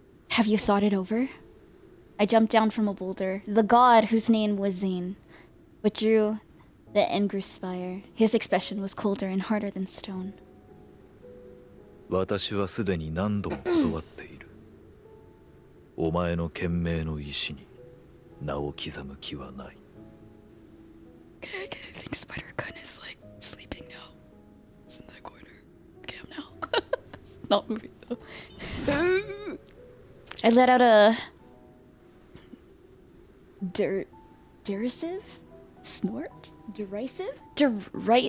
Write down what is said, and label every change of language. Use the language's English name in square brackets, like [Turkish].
[English] Have you thought it over? I jumped down from a boulder. The god, whose name was Zayne, withdrew the 𝐻𝒶𝓈𝒽𝓉𝒶𝑔𝓈. His expression was colder and harder than stone. [Japanese] 私はすでに何度も断っている。お前の懸命の意志に名を刻む気はない。 [English] Okay, I think Spider-Gun is like sleeping now. It's in the corner. Okay, I'm now. It's not moving though. I let out a derisive snort? Derisive? Derisive?